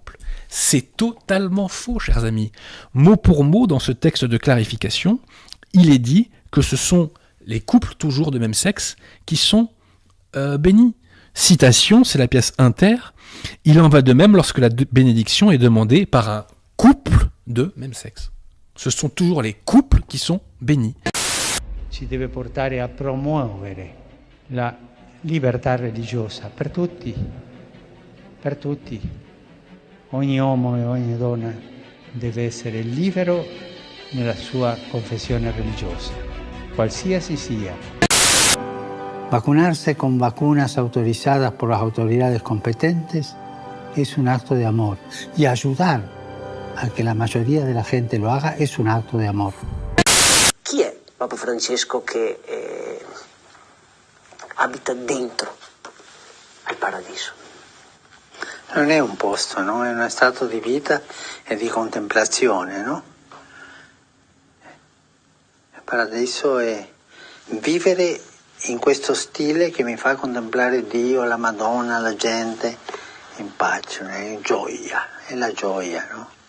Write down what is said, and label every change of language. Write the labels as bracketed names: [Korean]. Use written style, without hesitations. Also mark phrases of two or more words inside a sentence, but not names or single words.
[French] » C'est totalement faux, chers amis. Mot pour mot, dans ce texte de clarification, il est dit que ce sont les couples toujours de même sexe qui sont bénis. Citation, c'est la pièce inter. Il en va de même lorsque la bénédiction est demandée par un couple de même sexe. Ce sont toujours les couples qui sont bénis. [Italian] Si deve portare a promuovere la libertà religiosa per tutti. Per tutti. Ogni uomo e ogni donna deve essere libero nella sua confessione religiosa, qualsiasi sia. [Spanish] Vacunarse con vacunas autorizadas por las autoridades competentes es un acto de amor. Y ayudar a que la mayoría de la gente lo haga es un acto de amor. [Italian] Chi è Papa Francesco che abita dentro al paradiso? Non è un posto, no? È uno stato di vita e di contemplazione, no? Il paradiso è vivere in questo stile che mi fa contemplare Dio, la Madonna, la gente in pace, in gioia, è la gioia, no?